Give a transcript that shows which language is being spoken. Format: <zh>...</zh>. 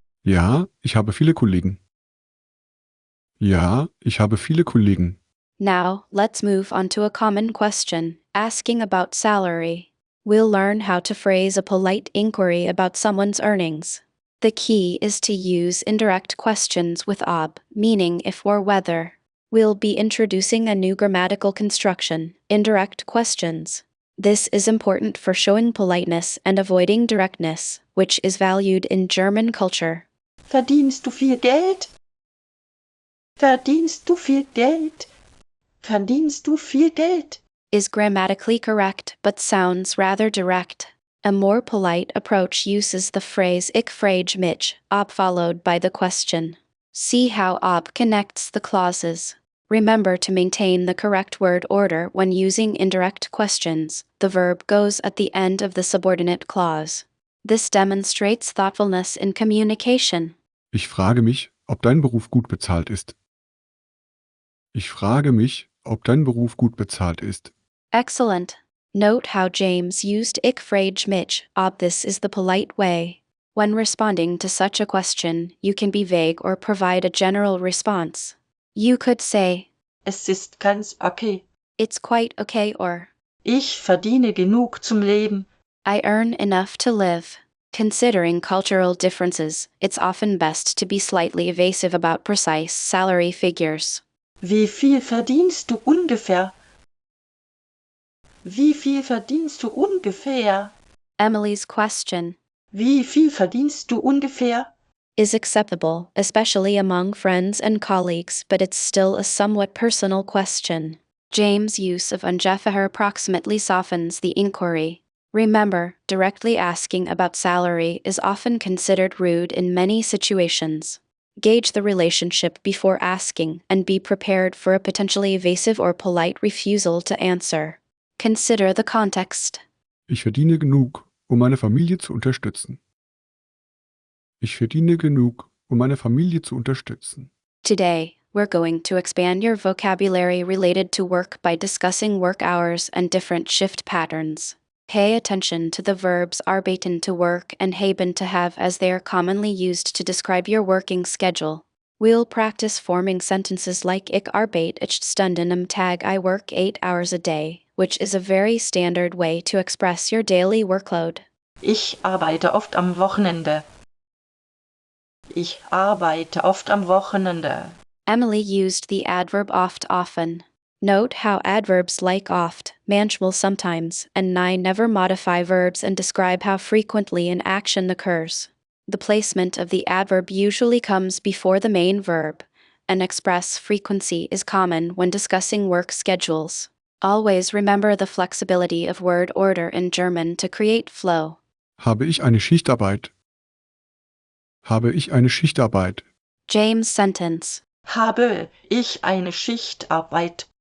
<de>Ja, ich habe viele Kollegen. Ja, ich habe viele Kollegen.</de> <en>Now, let's move on to a common question, asking about salary. We'll learn how to phrase a polite inquiry about someone's earnings. The key is to use indirect questions with ob, meaning if or whether. We'll be introducing a new grammatical construction, indirect questions. This is important for showing politeness and avoiding directness, which is valued in German culture.</en> <de>Verdienst du viel Geld? Verdienst du viel Geld? Verdienst du viel Geld?</de> <en>Is grammatically correct but sounds rather direct. A more polite approach uses the phrase</en> <de>ich frage mich, ob</de> <en>followed by the question. See how ob connects the clauses. Remember to maintain the correct word order when using indirect questions. The verb goes at the end of the subordinate clause. This demonstrates thoughtfulness in communication.</en> <de>Ich frage mich, ob dein Beruf gut bezahlt ist. Ich frage mich, ob dein Beruf gut bezahlt ist.</de> <en>Excellent. Note how James used</en> <de>ich frage mich, ob</de> <en>this is the polite way. When responding to such a question, you can be vague or provide a general response. You could say,</en> <de>Es ist ganz okay.</de> <en>it's quite okay, or</en> <de>Ich verdiene genug zum Leben.</de> <en>I earn enough to live. Considering cultural differences, it's often best to be slightly evasive about precise salary figures.</en> <de>Wie viel verdienst du ungefähr? Wie viel verdienst du ungefähr?</de> <en>Emily's question</en> <de>Wie viel verdienst du ungefähr?</de> <en>is acceptable, especially among friends and colleagues, but it's still a somewhat personal question. James' use of ungefähr approximately softens the inquiry. Remember, directly asking about salary is often considered rude in many situations. Gauge the relationship before asking and be prepared for a potentially evasive or polite refusal to answer. Consider the context.</en> <de>Ich verdiene genug, um meine Familie zu unterstützen. Ich verdiene genug, um meine Familie zu unterstützen.</de> <en>Today, we're going to expand your vocabulary related to work by discussing work hours and different shift patterns. Pay attention to the verbs arbeiten to work and haben to have, as they are commonly used to describe your working schedule. We'll practice forming sentences like</en> <de>ich arbeite 8 Stunden am Tag,</de> <en>I work 8 hours a day, which is a very standard way to express your daily workload.</en> <de>Ich arbeite oft am Wochenende. Ich arbeite oft am Wochenende.</de> <en>Emily used the adverb oft often. Note how adverbs like oft, manchmal sometimes, and nein never modify verbs and describe how frequently an action occurs. The placement of the adverb usually comes before the main verb. An express frequency is common when discussing work schedules. Always remember the flexibility of word order in German to create flow.</en> <de>Habe ich eine Schichtarbeit? Habe ich eine Schichtarbeit?</de> <en>James' sentence</en> <de>Habe ich eine Schichtarbeit?</de>